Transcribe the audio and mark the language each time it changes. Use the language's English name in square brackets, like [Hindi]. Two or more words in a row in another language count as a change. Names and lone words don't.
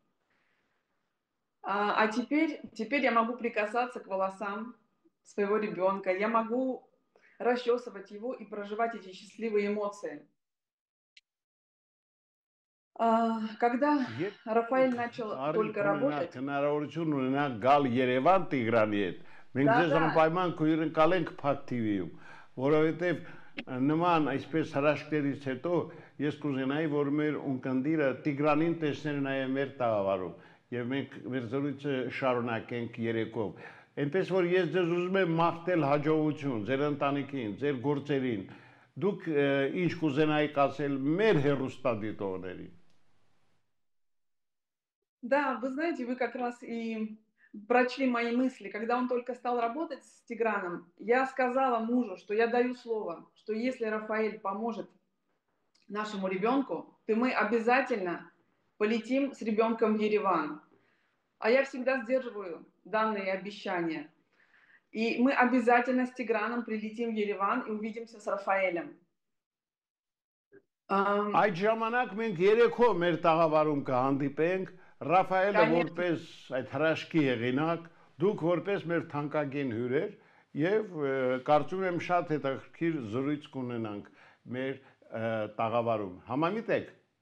[Russian] А теперь я могу прикасаться к волосам своего ребенка, я могу расчесывать его и проживать эти счастливые эмоции. Когда Рафаэль начал только работать... [Armenian] Նման այսպես հրաշքներից հետո ես կուզենայի, որ մեր ունկնդիրը Տիգրանին տեսներ նաև մեր տաղավարում եւ մենք մեր զրույցը շարունակենք երեկով։ Այնպես որ ես ձեզ ուզում եմ մաղթել հաջողություն ձեր ընտանիքին, ձեր գործերին։ Դուք ինչ կուզենայիք ասել մեր հեռուստադիտողներին։ [Russian] Да, вы знаете, вы как раз и прочли мои мысли. Когда он только стал работать с Тиграном, я сказала мужу, что я даю слово, что если Рафаэль поможет нашему ребенку, то мы обязательно полетим с ребенком в Ереван. А я всегда сдерживаю данные обещания. И мы обязательно с Тиграном прилетим в Ереван и увидимся с Рафаэлем. [Armenian] Այդ ժամանակ մենք երեքով մեր տաղավարում կհանդիպենք, Ռաֆայելը որպես այդ հրաշքի եղինակ, դուք որպես մեր թանկագին հյուրեր եւ կարծում եմ շատ հետաքրքիր զրույց կունենանք մեր տաղավարում։ Համամիտ եք։